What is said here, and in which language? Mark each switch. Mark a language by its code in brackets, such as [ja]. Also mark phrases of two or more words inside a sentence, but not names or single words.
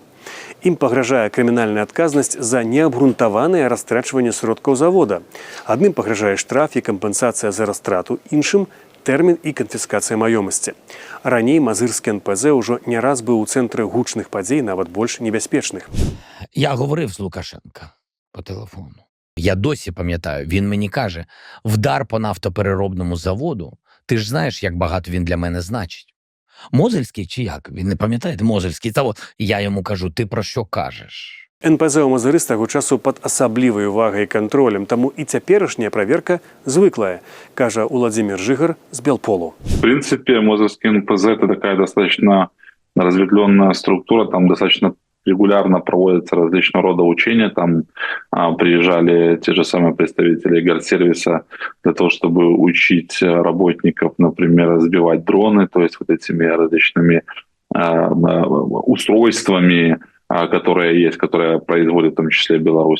[be] Ім пагражае крымінальная адказнасць за неабгрунтаванае растрачванне сродкаў завода. Адным пагражае штраф і кампенсацыя за растрату, іншым – тэрмін і канфіскацыя маёмасці. Раней мазырскі НПЗ ўжо не раз быў у цэнтры гучных падзей, нават больш небяспечных. [uk] Я говорив з Лукашенка по телефону. Я досі пам'ятаю, він мені каже, вдар по нафтопереробному заводу, ти ж знаєш, як багато він для мене значить. Мозельський чи як? Він не пам'ятає, Мозельський завод. Я йому кажу, ти про що кажеш? [be] НПЗ ў Мазыры з таго часу пад асаблівай увагай і кантролем, таму і цяперашняя праверка звыклая, кажа Уладзімір Жыгар з Белполу. [ru] В принципе, Мозырский НПЗ – это такая достаточно разветвленная структура, там достаточно регулярно проводятся различного рода учения, там приезжали те же самые представители Гардсервиса для того, чтобы учить работников, например, сбивать дроны, то есть вот этими различными устройствами, которые есть, которые производит в том числе Беларусь.